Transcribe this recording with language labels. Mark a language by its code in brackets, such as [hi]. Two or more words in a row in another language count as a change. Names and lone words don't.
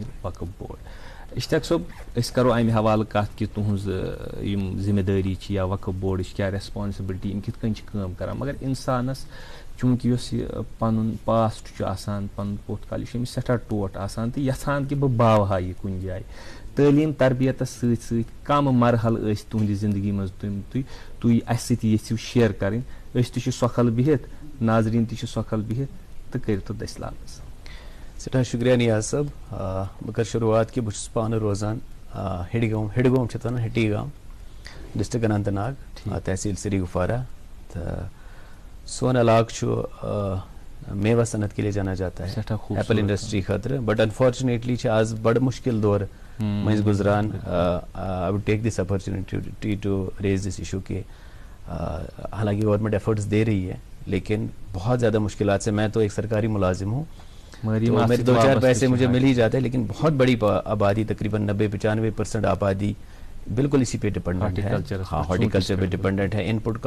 [ks] وقف بورڈ اشتیاق صٲب أسۍ کَرو اَمہِ حوالہٕ کَتھ کہِ تُہٕنٛز یِم ذِمہٕ دٲری چھِ یا وقف بورڈٕچ کیٛاہ ریسپانسبلٹی یِم کِتھ کٔنۍ چھِ کٲم کَران مگر اِنسانَس چوٗنٛکہِ یۄس یہِ پَنُن پاسٹ چھُ آسان پَنُن پوٚتھ کال یہِ چھُ أمِس سٮ۪ٹھاہ ٹوٹھ آسان تہٕ یَژھان کہِ بہٕ باوہا یہِ کُنہِ جایہِ تعلیٖم تربیتَس سۭتۍ سۭتۍ کَم مرحلہٕ ٲسۍ تُہنٛدِ زندگی منٛز تُہۍ اَسہِ سۭتۍ یژھِو شِیر کَرٕنۍ أسۍ تہِ چھِ سۄکھَل بِہِتھ ناظریٖن تہِ چھِ سۄکھَل بِہِتھ تہٕ کٔرِو تو دٔسۍ لابس سٮ۪ٹھاہ شُکریہ نیاز صٲب بہٕ کَرٕ شروعات کہِ بہٕ چھُس پانہٕ روزان ہِڈگوم چھِ اَتھ وَنان ہِٹی گام ڈِسٹرک اننت ناگ تحصیل سری گفوارہ تہٕ سون علاقہٕ چھُ [ur] میوہ صنعت کے لیے جانا جاتا ہے [en] apple industry [ks] خٲطرٕ [en] but unfortunately [ks] چھِ آز بڑٕ مُشکِل دور مٔنٛزۍ گُزران [en] I would take this opportunity to raise this issue [ur] کہ حالانکہ [en] government efforts [ur] دے رہی ہے لیکن بہت زیادہ مشکلات سے میں تو ایک سرکاری ملازم ہوں تو میرے 2-4 پیسے مجھے مل ہی جاتے ہیں لیکن بہت بڑی آبادی تقریباً 90-95% آبادی بالکل اسی پہ ڈپینڈنٹ ہے ہارٹیکلچر پہ ڈپینڈنٹ ہے ان پٹ